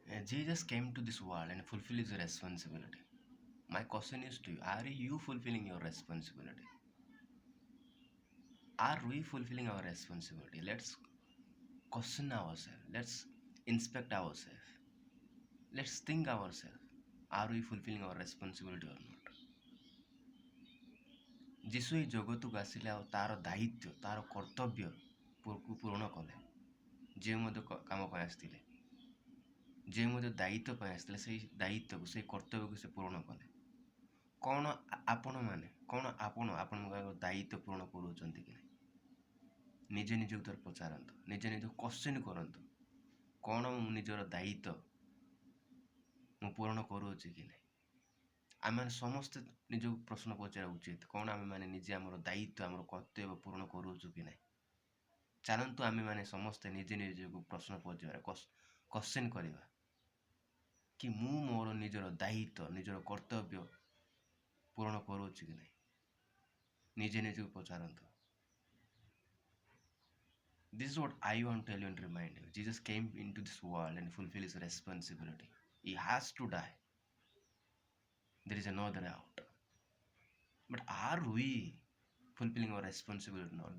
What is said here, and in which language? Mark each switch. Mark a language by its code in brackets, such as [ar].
[en] Jesus came to this world and fulfilled his responsibility. My question is to you, are you fulfilling your responsibility? Are we fulfilling our responsibility? Let's question ourselves. Let's inspect ourselves. Let's think ourselves. Are we fulfilling our responsibility or not? [or] ଯୀଶୁ ଏଇ ଜଗତକୁ ଆସିଲେ ଆଉ ତାର ଦାୟିତ୍ୱ ତାର କର୍ତ୍ତବ୍ୟ ପୂରଣ କଲେ। ଯେ ମଧ୍ୟ କାମ ପାଇଁ ଆସିଥିଲେ, ଯେ ମଧ୍ୟ ଦାୟିତ୍ୱ ପାଇଁ ଆସିଥିଲେ, ସେଇ ଦାୟିତ୍ୱକୁ ସେଇ କର୍ତ୍ତବ୍ୟକୁ ସେ ପୂରଣ କଲେ। କ'ଣ ଆପଣମାନେ ଆପଣଙ୍କ ଦାୟିତ୍ୱ ପୂରଣ କରୁଛନ୍ତି କି ନାହିଁ? ନିଜେ ନିଜକୁ ଥରେ ପଚାରନ୍ତୁ, ନିଜେ ନିଜକୁ କ୍ୱେଶ୍ଚିନ୍ କରନ୍ତୁ, କ'ଣ ମୁଁ ନିଜର ଦାୟିତ୍ୱ ମୁଁ ପୂରଣ କରୁଅଛି କି ନାହିଁ? ଆମେମାନେ ସମସ୍ତେ ନିଜକୁ ପ୍ରଶ୍ନ ପଚାରିବା ଉଚିତ, କ'ଣ ଆମେମାନେ ନିଜେ ଆମର ଦାୟିତ୍ୱ ଆମର କର୍ତ୍ତବ୍ୟ ପୂରଣ କରୁଅଛୁ କି ନାହିଁ? ଚାଲନ୍ତୁ ଆମେମାନେ ସମସ୍ତେ ନିଜେ ନିଜକୁ ପ୍ରଶ୍ନ ପଚାରିବା, କ୍ୱେଶ୍ଚିନ୍ କରିବା କି ମୁଁ ମୋର ନିଜର ଦାୟିତ୍ୱ ନିଜର କର୍ତ୍ତବ୍ୟ ପୂରଣ କରୁଅଛି କି ନାହିଁ? ନିଜେ ନିଜକୁ ପଚାରନ୍ତୁ। [en] This is what I want to tell you and remind you. Jesus came into this world and fulfilled his responsibility. He has to die. There is no other out. But are we fulfilling our responsibility or not?